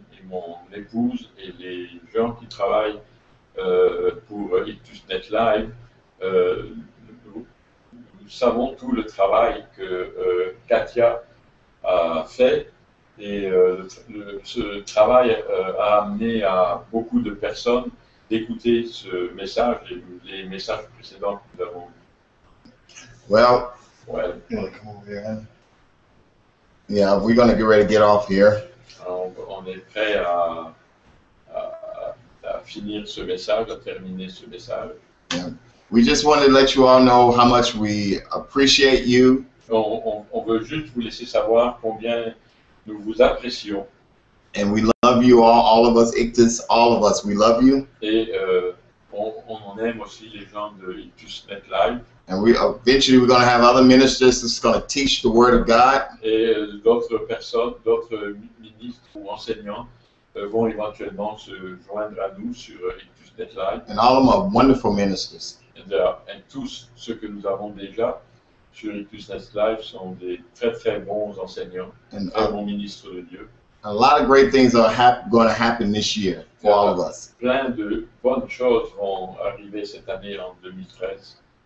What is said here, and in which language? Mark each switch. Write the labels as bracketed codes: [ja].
[fr] mon épouse et les gens qui travaillent pour Ictus Net Live, nous savons tout le travail que Katia a fait et ce travail a amené à beaucoup de personnes d'écouter ce message et les messages précédents que nous avons eus. [en] Well, [fr] Ouais. [en] you want to come over here? Yeah, we're going to get ready to get off here. [fr] On est prêt à finir ce message, à terminer ce message. [en] We just wanted to let you all know how much we appreciate you. [fr] On veut juste vous laisser savoir combien nous vous apprécions. [en] And we love you all of us, Ictus, all of us, we love you. [fr] Et on en aime aussi les gens de Ictus Net Live. [en] And we eventually we're going to have other ministers that's going to teach the Word of God. [fr] Et d'autres personnes, d'autres ministres ou enseignants vont éventuellement se joindre à nous sur Ictus Net Live. [en] And all of them are wonderful ministers. [fr] Et tous ceux que nous avons déjà sur Ictus Net Live sont des très très bons enseignants, [en] And [fr] très bons ministres de Dieu. [en] a lot of great things are going to happen this year for all of us. [fr] Plein de bonnes choses vont arriver cette année en 2013.